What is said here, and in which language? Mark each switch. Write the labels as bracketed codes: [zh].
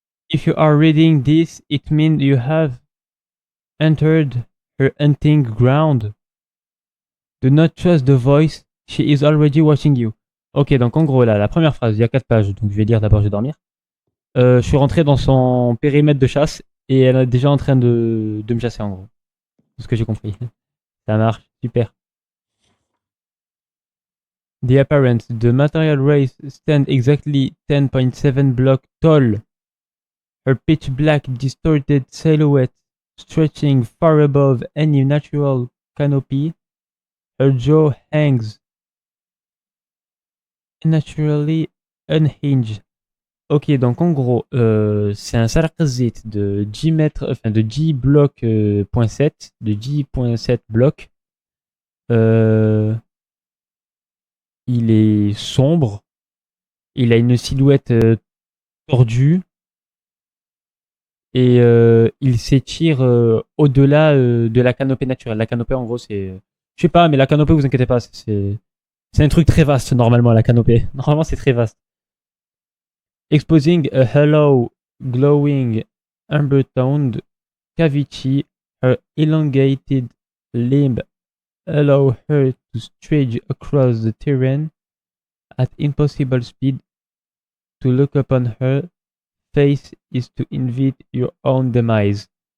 [en] If you are reading this, it means you have entered her hunting ground. Do not trust the voice. She is already watching you. [fr] Ok, donc en gros, là, la première phrase, il y a 4 pages, donc je vais lire d'abord, je vais dormir. Je suis rentré dans son périmètre de chasse et elle est déjà en train de me chasser, en gros. C'est ce que j'ai compris. Ça marche, super. [en] The apparent, the material race stand exactly 10.7 block tall. Her pitch black distorted silhouette stretching far above any natural canopy. Her jaw hangs naturally unhinged. [fr] Ok, donc en gros, c'est un sarkazit de 10 mètres, enfin de 10 blocs .7, de 10.7 blocs. Il est sombre, il a une silhouette tordue et il s'étire au-delà de la canopée naturelle. La canopée, en gros, c'est, je sais pas, mais la canopée, vous inquiétez pas, c'est un truc très vaste normalement la canopée. Normalement, c'est très vaste. [en] Exposing a hollow, glowing, amber-toned cavity, her elongated limb allow her to stretch across the terrain at impossible speed. To look upon her face is to invite your own demise.